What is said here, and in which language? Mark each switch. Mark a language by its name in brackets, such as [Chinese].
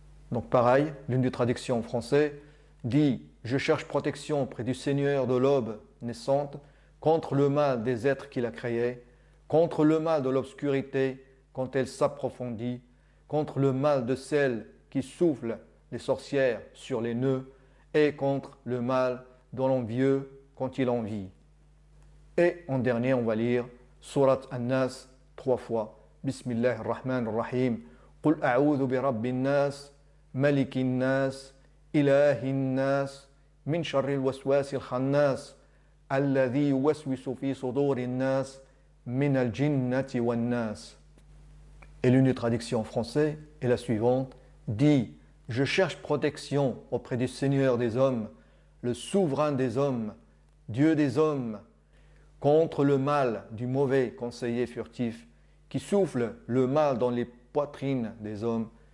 [French] Donc pareil, l'une des traductions en français dit « Je cherche protection auprès du Seigneur de l'aube naissante, contre le mal des êtres qu'il a créés, contre le mal de l'obscurité quand elle s'approfondit, contre le mal de celle qui souffle les sorcières sur les nœuds, et contre le mal de l'envieux quand il envie. » Et en dernier, on va lire Surat An-Nas 3 fois. [Arabic] Bismillah ar-Rahman ar-Rahim. Qul a'udhu bi rabbin nas, ملك الناس إله الناس من شر الوسواس الخناس الذي يوسوس في صدور الناس من الجنة والناس. [French] Et l'une des traductions en français est la suivante, dit « Je cherche protection auprès du Seigneur des hommes, le souverain des hommes, Dieu des hommes, contre le mal du mauvais conseiller furtif qui souffle le mal dans les poitrines des hommes